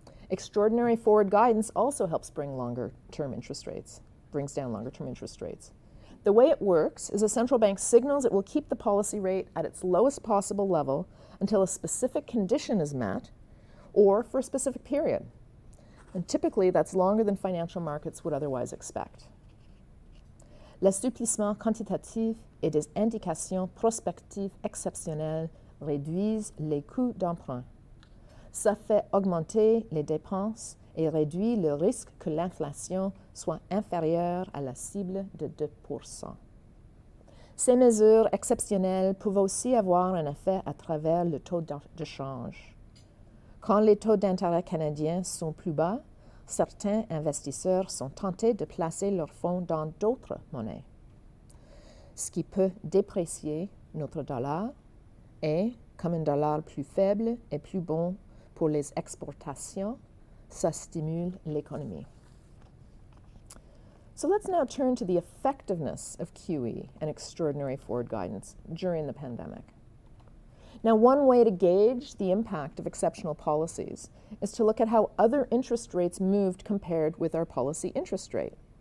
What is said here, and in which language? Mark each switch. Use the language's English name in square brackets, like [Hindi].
[English] Extraordinary forward guidance also helps brings down longer-term interest rates. The way it works is a central bank signals it will keep the policy rate at its lowest possible level until a specific condition is met or for a specific period. And typically, that's longer than financial markets would otherwise expect. [French] L'assouplissement quantitatif et des indications prospectives exceptionnelles réduisent les coûts d'emprunt. Ça fait augmenter les dépenses et réduit le risque que l'inflation soit inférieure à la cible de 2%. Ces mesures exceptionnelles peuvent aussi avoir un effet à travers le taux de change. Quand les taux d'intérêt canadiens sont plus bas, certains investisseurs sont tentés de placer leurs fonds dans d'autres monnaies, ce qui peut déprécier notre dollar et, comme un dollar plus faible est plus bon pour les exportations, ça stimule l'économie. [English] So let's now turn to the effectiveness of QE and extraordinary forward guidance during the pandemic. Now, one way to gauge the impact of exceptional policies is to look at how other interest rates moved compared with our policy interest rate.